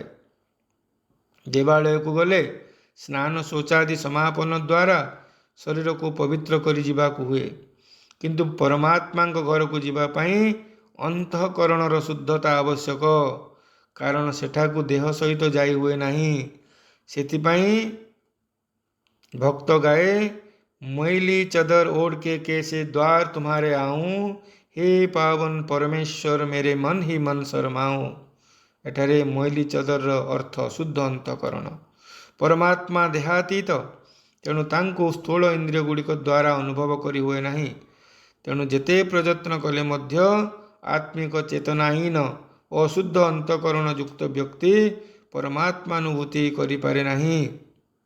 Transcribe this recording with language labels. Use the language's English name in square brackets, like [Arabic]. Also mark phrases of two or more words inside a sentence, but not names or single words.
[Odia] ଦେବାଳୟକୁ ଗଲେ ସ୍ନାନ ଶୌଚାଦି ସମାପନ ଦ୍ୱାରା ଶରୀରକୁ ପବିତ୍ର କରି ଯିବାକୁ ହୁଏ। କିନ୍ତୁ ପରମାତ୍ମାଙ୍କ ଘରକୁ ଯିବା ପାଇଁ ଅନ୍ତଃକରଣର ଶୁଦ୍ଧତା ଆବଶ୍ୟକ, କାରଣ ସେଠାକୁ ଦେହ ସହିତ ଯାଇ ହୁଏ ନାହିଁ। ସେଥିପାଇଁ ଭକ୍ତ ଗାଏ, [Hindi] मैली चदर ओढ़ के कैसे द्वार तुम्हारे आऊं, हे पावन परमेश्वर मेरे मन ही मन शरमाऊं। [Odia] ଏଠାରେ ମଇଲି ଚଦରର ଅର୍ଥ ଶୁଦ୍ଧ ଅନ୍ତଃକରଣ। ପରମାତ୍ମା ଦେହାତୀତ, ତେଣୁ ତାଙ୍କୁ ସ୍ଥୂଳ ଇନ୍ଦ୍ରିୟ ଗୁଡ଼ିକ ଦ୍ୱାରା ଅନୁଭବ କରି ହୁଏ ନାହିଁ। ତେଣୁ ଯେତେ ପ୍ରଯତ୍ନ କଲେ ମଧ୍ୟ ଆତ୍ମିକ ଚେତନାହୀନ ଅଶୁଦ୍ଧ ଅନ୍ତଃକରଣ ଯୁକ୍ତ ବ୍ୟକ୍ତି ପରମାତ୍ମାନୁଭୂତି କରିପାରେ ନାହିଁ।